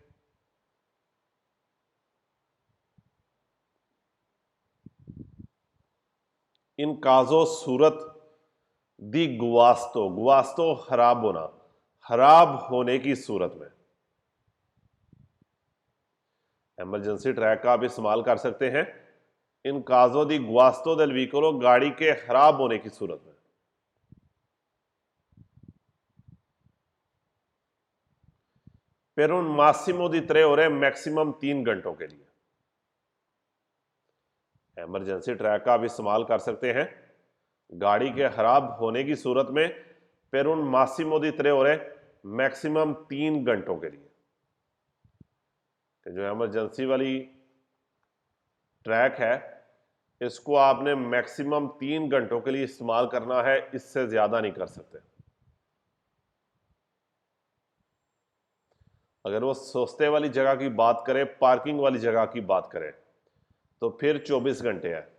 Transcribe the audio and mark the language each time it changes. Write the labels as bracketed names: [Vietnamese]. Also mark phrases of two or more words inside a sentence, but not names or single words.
[Italian] in caso [Hindi] सूरत [Italian] di guasto, [Hindi] गुआस्तो खराब होना, खराब होने की सूरत में। एमरजेंसी ट्रैक का आप इस्तेमाल कर सकते हैं [Italian] in caso di guasto del veicolo, [Hindi] गाड़ी के खराब होने की सूरत में। [Italian] per un massimo di 3 ore, [Hindi] मैक्सिमम 3 घंटों के लिए। इमरजेंसी ट्रैक का आप इस्तेमाल कर सकते हैं गाड़ी के खराब होने की सूरत में [Italian] per un massimo di 3 ore, [Hindi] मैक्सिमम 3 घंटों के लिए। जो इमरजेंसी वाली ट्रैक है इसको आपने मैक्सिमम 3 घंटों के लिए इस्तेमाल करना है, इससे ज्यादा नहीं कर सकते। अगर वो सस्ते वाली जगह की बात करें, पार्किंग वाली जगह की बात करें, तो फिर 24 घंटे है।